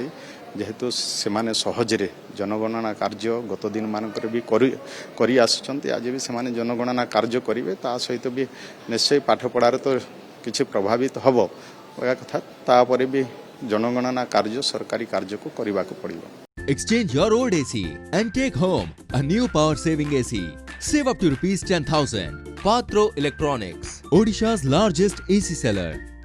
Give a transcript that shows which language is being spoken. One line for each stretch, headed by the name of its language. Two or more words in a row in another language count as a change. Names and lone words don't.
Odia: ଯେହେତୁ ସେମାନେ ସହଜରେ ଜନଗଣନା କାର୍ଯ୍ୟ ଗତ ଦିନମାନଙ୍କରେ ବି କରି ଆସୁଛନ୍ତି, ଆଜି ବି ସେମାନେ ଜନଗଣନା କାର୍ଯ୍ୟ କରିବେ। ତା ସହିତ ବି ନିଶ୍ଚୟ ପାଠପଢ଼ାରେ ତ କିଛି ପ୍ରଭାବିତ ହେବ ଏହା କଥା। ତାପରେ ବି ଜନଗଣନା କାର୍ଯ୍ୟ ସରକାରୀ କାର୍ଯ୍ୟକୁ କରିବାକୁ ପଡ଼ିବ।
English: Exchange your old AC and take home a new power saving AC. Save up to ₹10,000. Patro Electronics, Odisha's largest AC seller.